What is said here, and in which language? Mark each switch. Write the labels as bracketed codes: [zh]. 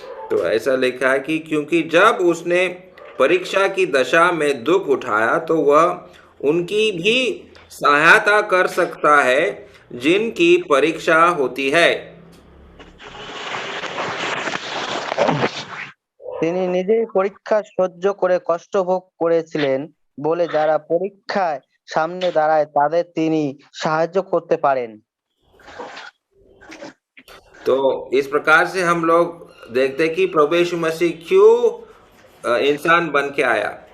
[hi] तो ऐसा लिखा है कि क्योंकि जब उसने परीक्षा की दशा में दुख उठाया तो वह उनकी भी सहायता कर सकता है जिनकी परीक्षा होती है। [bn] তিনি নিজেই পরীক্ষা সহ্য করে কষ্ট ভোগ করেছিলেন বলে যারা পরীক্ষায় সামনে দাঁড়ায় তাদের তিনি সাহায্য করতে পারেন। [hi] तो इस प्रकार से हम लोग देखते हैं कि प्रभु यीशु मसीह क्यों इंसान बन के आया।